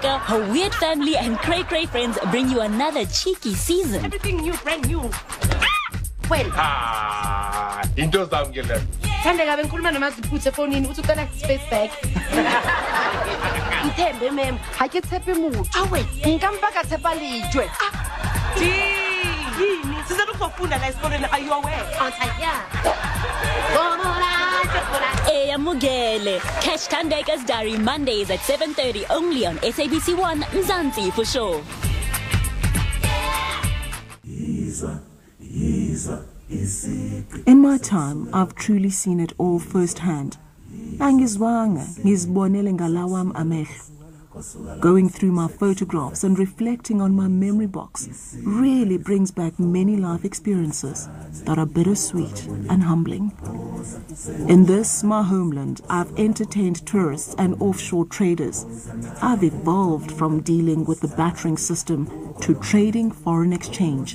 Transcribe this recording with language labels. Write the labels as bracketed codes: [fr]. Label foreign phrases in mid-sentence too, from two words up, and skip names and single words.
[en] Her weird family and cray-cray friends bring you another cheeky season. Everything new, brand new. Well. [zu] Into zam ke le. Thandeka bengikhuluma noMaziputhe efonini uthi ucela space bag. [st] Ithembe mem, ha ke tshepe motho. Awe, nkampa ka tshepa lejwe. [zu] Yini? Size ukufunda la esikoleni, [en] are you aware? Yeah. [zu] Eyamugele. [en] Catch Thandeka's Diary Mondays at 7:30 only on SABC1 Mzansi for sure. In my time, I've truly seen it all firsthand. [zu] Angizwanga, ngizibonele ngalawam amehlo. [en] Going through my photographs and reflecting on my memory box really brings back many life experiences that are bittersweet and humbling. In this, my homeland, I've entertained tourists and offshore traders. I've evolved from dealing with the battering system to trading foreign exchange.